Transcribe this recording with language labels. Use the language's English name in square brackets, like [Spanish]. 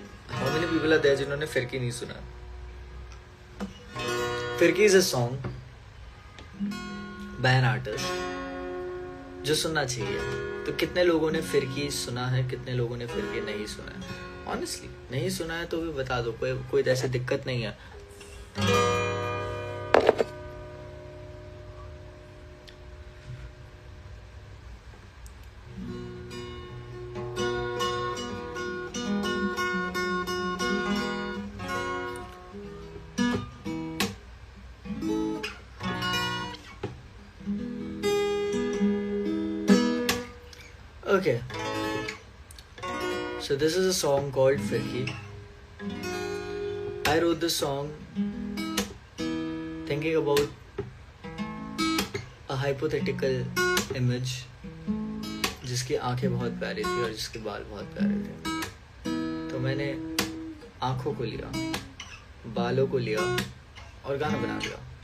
[English] How many people are there [Hindi] जिन्होंने फिरकी नहीं सुना? [English] Firki is a song by an artist [Hindi] जो सुनना चाहिए। तो कितने लोगों ने फिरकी सुना है, कितने लोगों ने फिरकी नहीं सुना है? Honestly, नहीं सुना है तो भी बता दो, कोई ऐसी दिक्कत नहीं है। [English] Okay, so this is a song called Firki. I wrote this song thinking about a hypothetical image [Hindi] जिसकी आंखें बहुत प्यारी थी और जिसके बाल बहुत प्यारे थे। तो मैंने आंखों को लिया, बालों को लिया और गाना बना दिया।